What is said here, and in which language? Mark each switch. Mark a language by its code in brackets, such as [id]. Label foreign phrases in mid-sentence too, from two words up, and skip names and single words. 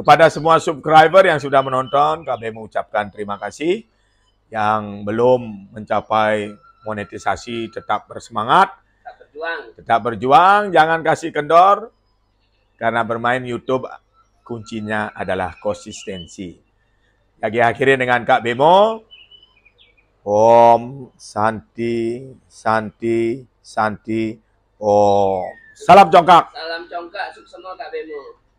[id] Kepada semua subscriber yang sudah menonton, Kak Bemo ucapkan terima kasih. Yang belum mencapai monetisasi tetap bersemangat. Tetap berjuang, jangan kasih kendor. Karena bermain YouTube kuncinya adalah konsistensi. Lagi akhirin dengan Kak Bemo. [sa] Om Santi, Santi, Santi, Om. [id] Salam congkak. Salam congkak, sukses semua Kak Bemo.